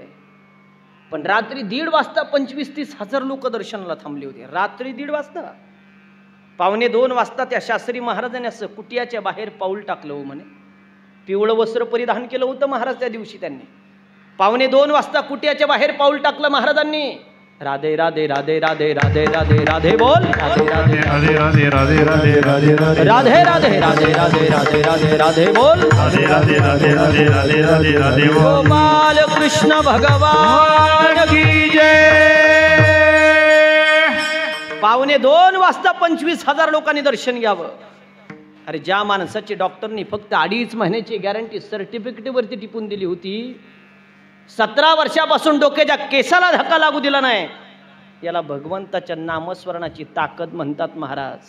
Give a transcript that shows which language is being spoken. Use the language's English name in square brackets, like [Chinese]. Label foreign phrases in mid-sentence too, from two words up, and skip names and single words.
[Marathi] पण रात्री 1:30 वाजता 25-30 हजार लोक दर्शनाला थांबले होते. रात्री 1:30 वाजता. 1:45 वाजता त्या शास्त्री महाराजांनी असं कुटियाच्या बाहेर पाऊल टाकलं हो म्हणे. पिवळं वस्त्र परिधान केलं होतं महाराज त्या दिवशी. त्यांनी 1:45 वाजता कुटियाच्या बाहेर पाऊल टाकलं महाराजांनी. राधे राधे राधे राधे राधे राधे राधे बोल. राधे राधे राधे राधे राधे राधे राधे राधे राधे राधे राधे राधे राधे राधे राधे बोल. राधे राधे राधे राधे राधे राधे राधे बोल. [Hindi] गोपाल कृष्ण भगवान की जय. [Marathi] 1:45 वाजता 25,000 लोकांनी दर्शन घ्यावं. अरे ज्या माणसाची डॉक्टरनी फक्त 2.5 महिन्याची गॅरंटी सर्टिफिकेटवरती टिपून दिली होती, 17 वर्षापासून डोक्याच्या केसाला धक्का लागू दिला नाही, याला भगवंताच्या नामस्मरणाची ताकद म्हणतात महाराज.